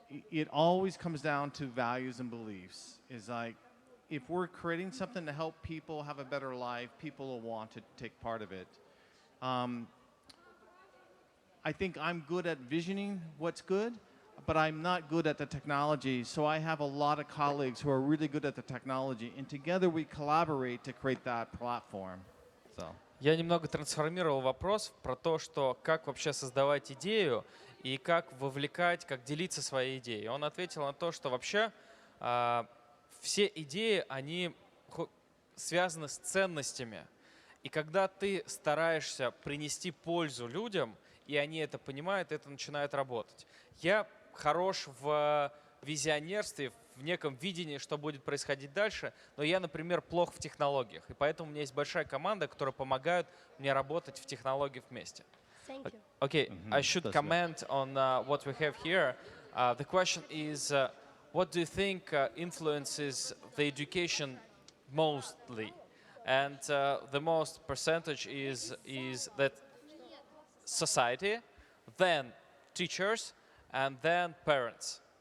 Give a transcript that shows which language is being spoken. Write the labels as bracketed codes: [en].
[en] It always comes down to values and beliefs. It's like, if we're creating something to help people have a better life, people will want to take part of it. I think I'm good at visioning what's good, but I'm not good at the technology, so I have a lot of colleagues who are really good at the technology, and together we collaborate to create that platform. So. [ru] Я немного трансформировал вопрос про то, что как вообще создавать идею и как вовлекать, как делиться своей идеей. Он ответил на то, что вообще все идеи, они связаны с ценностями. И когда ты стараешься принести пользу людям, и они это понимают, это начинает работать. Я хорош в визионерстве, в неком видении, что будет происходить дальше, но я, например, плох в технологиях. И поэтому у меня есть большая команда, которая помогает мне работать в технологиях вместе. [en] Okay, I should comment on what we have here. The question is, what do you think influences the education mostly? And the most percentage is that society, then teachers, and then parents.